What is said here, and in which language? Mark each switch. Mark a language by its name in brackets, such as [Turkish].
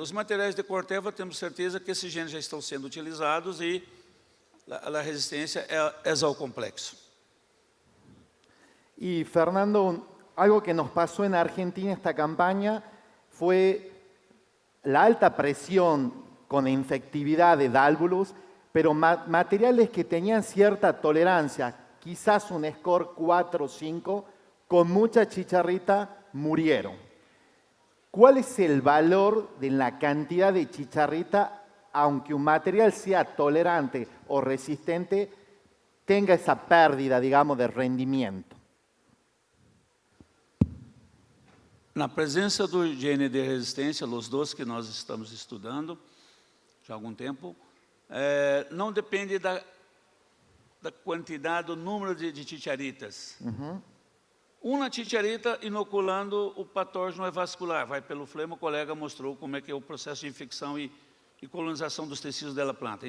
[Portuguese] Os materiais de Corteva, temos certeza que esses genes já estão sendo utilizados e a resistência é ao complexo. [Spanish] Y Fernando, algo que nos pasó en Argentina esta campaña fue la alta presión con infectividad de Dálvulus, pero materiales que tenían cierta tolerancia, quizás un score 4 o 5, con mucha chicharrita murieron. ¿Cuál es el valor de la cantidad de chicharrita, aunque un material sea tolerante o resistente, tenga esa pérdida, digamos, de rendimiento? [Portuguese] Na presença do gene de resistência, os dois que nós estamos estudando já há algum tempo, não depende da quantidade, do número de chicharitas. Uma chicharita inoculando o patógeno é vascular, vai pelo flema, o colega mostrou como é que é o processo de infecção e colonização dos tecidos da planta.